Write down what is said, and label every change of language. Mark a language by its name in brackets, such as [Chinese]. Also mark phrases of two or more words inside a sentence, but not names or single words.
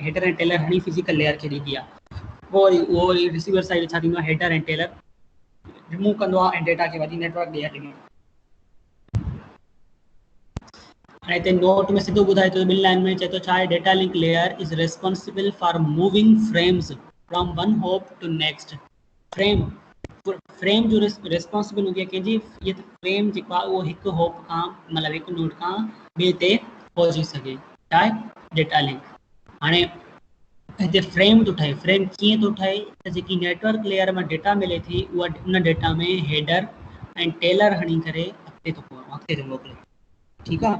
[English] header and tailer [Sindhi] हणी [English] physical layer [Sindhi] खे ॾिनी आहे, वो [English] receiver side [Sindhi] छा थींदो आहे, [English] header and tailer remove [Sindhi] कंदो आहे ऐं डेटा खे वरी नेटवर्क ॾे ॾींदो आहे। हाणे हिते नोट में सिधो ॿुधाए थो ॿिनि लाइन में, चए थो छा आहे, [English] Data link layer is responsible for moving frames from one hop to next. [Sindhi] फ्रेम जो रिस्पॉन्सिबल हूंदी आहे कंहिंजी, ये फ्रेम जेको आहे उहो हिकु होप खां मतिलबु हिकु नोड खां ॿिए ते पहुची सघे, छा आहे [English] data link. [Sindhi] हाणे हिते फ्रेम थो ठहे, फ्रेम कीअं थो ठहे त जेकी [English] network layer [Sindhi] में डेटा मिले थी उहा उन डेटा में हेडर ऐं टेलर हणी करे अॻिते थो मोकिले, ठीकु आहे।